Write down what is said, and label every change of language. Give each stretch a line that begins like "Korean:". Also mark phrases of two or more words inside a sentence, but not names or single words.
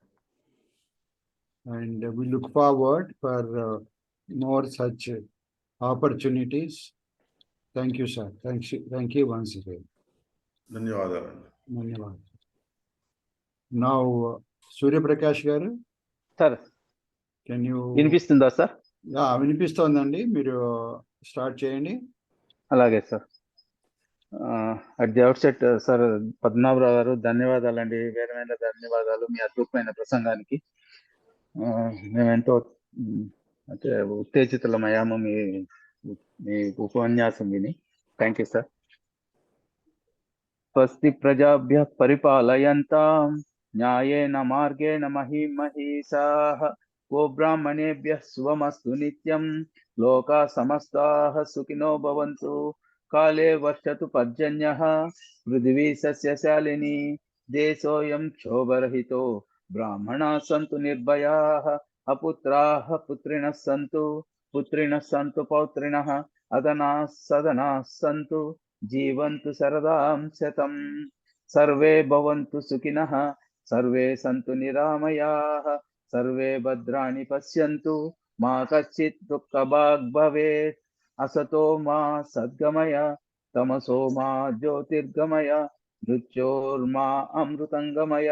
English: And we look forward for more such opportunities. Thank you, sir. Thank you once again. Dhanyawadalu. Now, Surya Prakash garu, Sir, can you?
Telugu: వినిపిస్తుందా సార్? వినిపిస్తోందండి, మీరు స్టార్ట్ చేయండి. అలాగే సార్.
English: at the outset sir
Telugu: పద్మనాభరావు గారు ధన్యవాదాలండి, వేరమైన ధన్యవాదాలు మీ అద్భుతమైన ప్రసంగానికి. మేమెంతో అంటే ఉత్తేజితులమయ్యాము మీ ఉపన్యాసం విని.
English: thank you sir.
Sanskrit: స్వస్తి ప్రజాభ్యః పరిపాలయంతాం న్యాయేన మార్గేణ మహీమహీషాః గోబ్రాహ్మణేభ్యः శుభమస్తు నిత్యం లోకా సమస్తాః సుఖినో భవంతు కాలే వర్షతు పర్జన్యః పృథివీ సస్యశాలినీ దేశోऽयं క్షోభరహితో బ్రాహ్మణాः సంతు నిర్భయాः అపుత్రాः పుత్రిణः సంతు పౌత్రిణः అదనాः సదనాः సంతు జీవంతు శరదాం శతం సర్వే భవంతు సుఖినః సర్వే సంతు నిరామయాః సర్వే భద్రాణి పశ్యంతు మా కశ్చిత్ దుఃఖభాగ్ భవేత్ అసతో మా సద్గమయ తమసో మా జ్యోతిర్గమయ మృత్యోర్మా అమృతంగమయ.